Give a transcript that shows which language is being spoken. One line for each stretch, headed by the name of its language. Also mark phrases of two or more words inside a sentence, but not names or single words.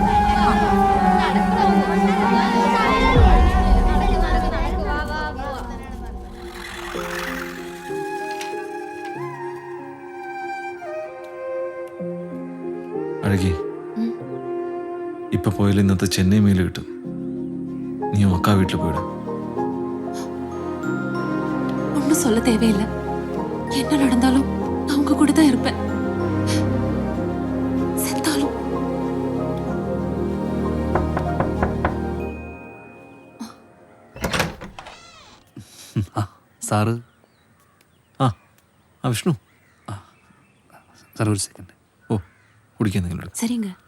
Malayalam: അഴകി, ഇപ്പൊ പോയാലും ഇന്നത്തെ ചെന്നൈ മെയിൽ കിട്ടും. നീ അക്കാ വീട്ടിൽ പോയിടും.
Tamil: ஒன்றும் சொல்ல தேவையில்லை. என்ன நடந்தாலும் நான் உங்க கூட தான் இருப்பேன். செத்தாலும்.
Malayalam: സാറ് ആ വിഷ്ണു, സാർ ഒരു സെക്കൻഡ്. ഓ, കുടിക്കാൻ നിങ്ങളോട്.
Tamil: சரிங்க.